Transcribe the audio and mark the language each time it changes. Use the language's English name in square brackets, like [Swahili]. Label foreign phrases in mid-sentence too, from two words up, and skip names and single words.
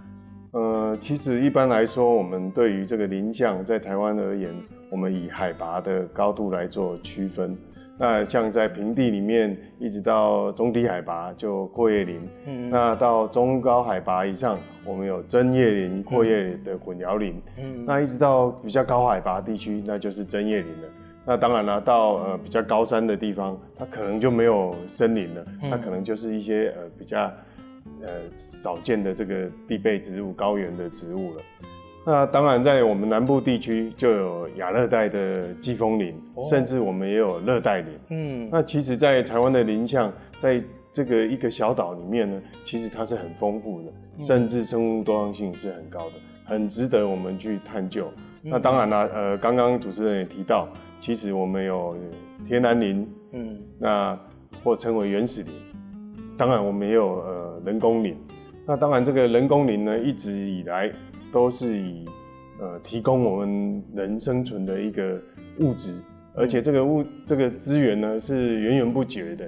[Chinese] 其實一般來說，我們對於這個林相，在台灣而言，我們以海拔的高度來做區分。那像在平地裡面，一直到中低海拔就闊葉林，那到中高海拔以上，我們有針葉林、闊葉林的混淆林，那一直到比較高海拔地區，那就是針葉林了。那當然啦，到比較高山的地方，它可能就沒有森林了，它可能就是一些比較少見的這個地被植物、高原的植物了。那當然，在我們南部地區就有亞熱帶的季風林，甚至我們也有熱帶林。那其實，在台灣的林相，在這個一個小島裡面呢，其實它是很豐富的，甚至生物多樣性是很高的，很值得我們去探究。那當然啦，剛剛主持人也提到，其實我們有天然林，那或稱為原始林。當然，我們也有人工林。那當然，這個人工林呢，一直以來都是以提供我們人生存的一個物質，而且這個資源呢是源源不絕的。